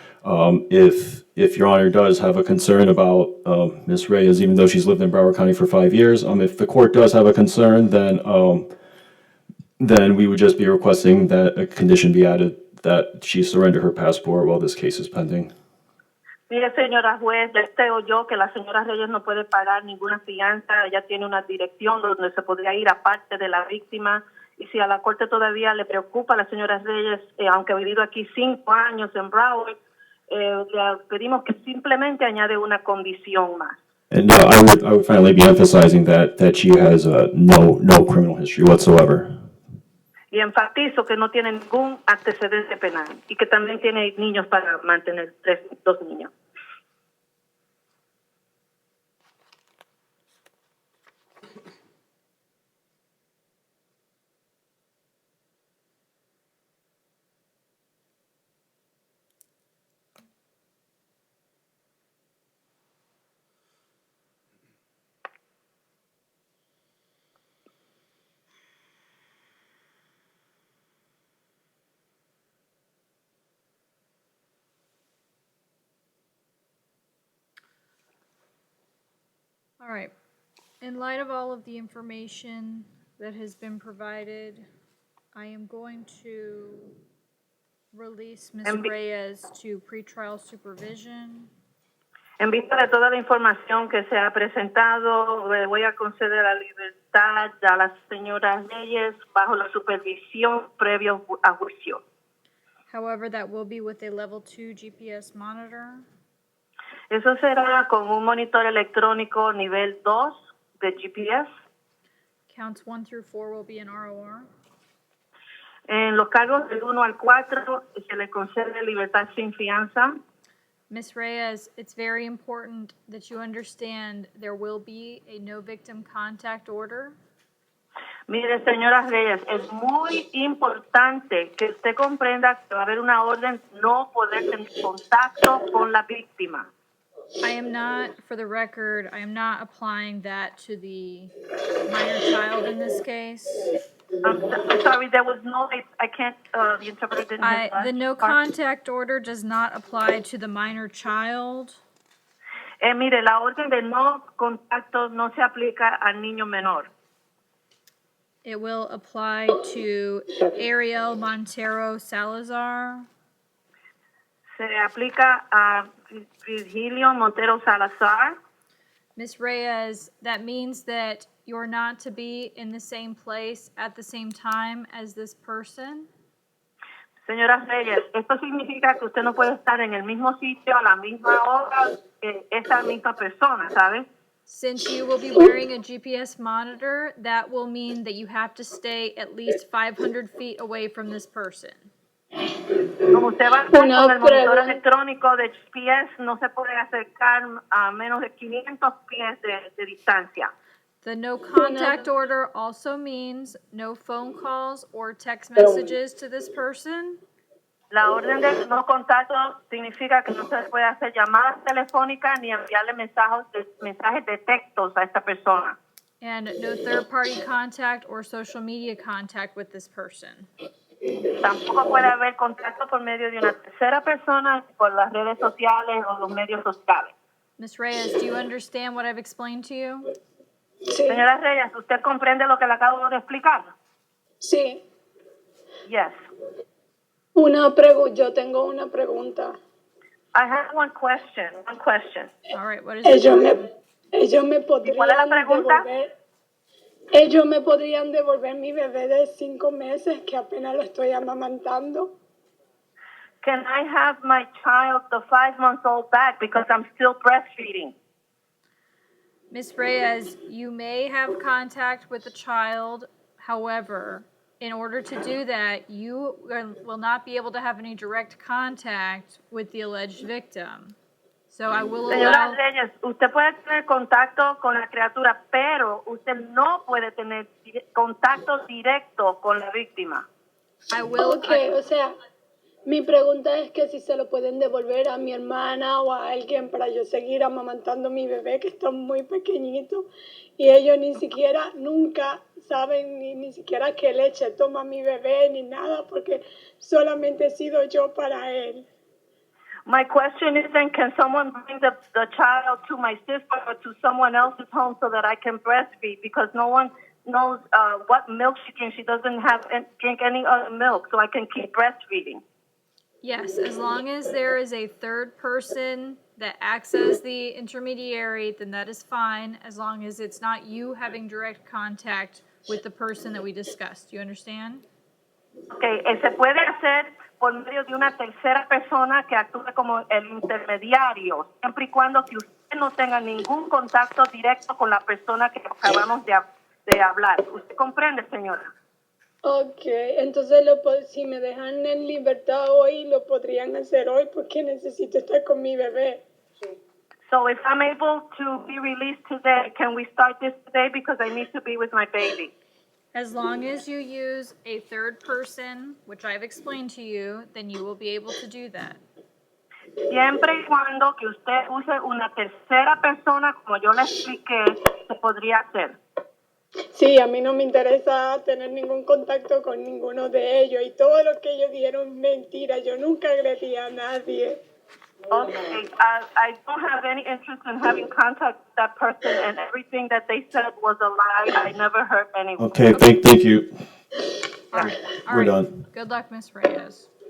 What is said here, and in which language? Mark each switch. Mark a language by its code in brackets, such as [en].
[en] If Your Honor does have a concern about Ms. Reyes, even though she's lived in Broward County for 5 years, if the court does have a concern, then we would just be requesting that a condition be added that she surrender her passport while this case is pending. [es] Mire, señora juez, ya usted oyó que la señora Reyes no puede pagar ninguna fianza. Ella tiene una dirección donde se podría ir aparte de la víctima. Y si a la corte todavía le preocupa a la señora Reyes, aunque ha vivido aquí 5 años en Broward, le pedimos que simplemente añade una condición más. [en] And I would finally be emphasizing that she has no criminal history whatsoever. [es] Y enfatizo que no tiene ningún antecedente penal y que también tiene niños para mantener 2 niños. [en] All right. In light of all of the information that has been provided, I am going to release Ms. Reyes to pretrial supervision. [es] En vista de toda la información que se ha presentado, le voy a conceder la libertad a la señora Reyes bajo la supervisión previo a juicio. [en] However, that will be with a level 2 GPS monitor. [es] Eso será con un monitor electrónico nivel 2 de GPS. [en] Counts 1 through 4 will be in ROR. [es] En los cargos del 1 al 4 se le concede libertad sin fianza. [en] Ms. Reyes, it's very important that you understand there will be a no victim contact order. [es] Mire, señora Reyes, es muy importante que usted comprenda que va a haber una orden no poder tener contacto con la víctima. [en] I am not, for the record, I am not applying that to the minor child in this case. I'm sorry, there was no, I can't, the interpreter didn't hear that. The no contact order does not apply to the minor child. [es] Mire, la orden de no contacto no se aplica al niño menor. [en] It will apply to Ariel Montero Salazar. [es] Se aplica a Virgilio Montero Salazar. [en] Ms. Reyes, that means that you're not to be in the same place at the same time as this person. [es] Señora Reyes, esto significa que usted no puede estar en el mismo sitio a la misma hora que esa misma persona, ¿sabe? [en] Since you will be wearing a GPS monitor, that will mean that you have to stay at least 500 feet away from this person. [es] Como usted va a estar Una con el monitor pregunta. electrónico de GPS, no se puede acercar a menos de 500 pies de distancia. [en] The no contact order also means no phone calls or text messages to this person. [es] La orden de no contacto significa que no se puede hacer llamadas telefónicas ni enviarle mensajes de textos a esta persona. [en] And no third-party contact or social media contact with this person. [es] Tampoco puede haber contacto por medio de una tercera persona por las redes sociales o los medios sociales. [en] Ms. Reyes, do you understand what I've explained to you? [es] Sí, Señora Reyes, ¿usted comprende lo que le acabo de explicar? sí. [en] Yes. [es] Yo tengo una pregunta. [en] I have one question. All right, what is it? [es] Ellos me ¿Y cuál es la podrían pregunta? ellos me podrían devolver mi bebé de 5 meses que apenas lo estoy amamantando. [en] Can I have my child, the 5-month-old, back because I'm still breastfeeding? Ms. Reyes, you may have contact with the child. However, in order to do that, you will not be able to have any direct contact with the alleged victim. So I will [es] Señora [en] allow... [es] Reyes, usted puede tener contacto con la criatura, pero usted no puede tener contacto directo con la víctima. [en] I will... [es] Okay, o sea, mi pregunta es que si se lo pueden devolver a mi hermana o a alguien para yo seguir amamantando a mi bebé que está muy pequeñito y ellos ni siquiera nunca saben ni siquiera qué leche toma mi bebé ni nada porque solamente he sido yo para él. [en] My question is then, can someone bring the child to my sister or to someone else's home so that I can breastfeed? Because no one knows what milk she drinks. She doesn't drink any other milk, so I can keep breastfeeding. Yes, as long as there is a third person that acts as the intermediary, then that is fine, as long as it's not you having direct contact with the person that we discussed. Do you understand? [es] Okay, se puede hacer por medio de una tercera persona que actúe como el intermediario, siempre y cuando que usted no tenga ningún contacto directo con la persona que acabamos de hablar. ¿Usted comprende, señora? Okay, entonces si me dejan en libertad hoy, lo podrían hacer hoy porque necesito estar con mi bebé. [en] So if I'm able to be released today, can we start this today because I need to be with my baby? As long as you use a third person, which I've explained to you, then you will be able to do that. [es] Siempre y cuando que usted use una tercera persona, como yo le expliqué, se podría hacer. Sí, a mí no me interesa tener ningún contacto con ninguno de ellos y todo lo que ellos dijeron es mentira. Yo nunca agredí a nadie. [en] Okay, I don't have any interest in having contact with that person, and everything that they said was a lie. I never hurt anyone. Okay, thank you. All right. We're done. Good luck, Ms. Reyes.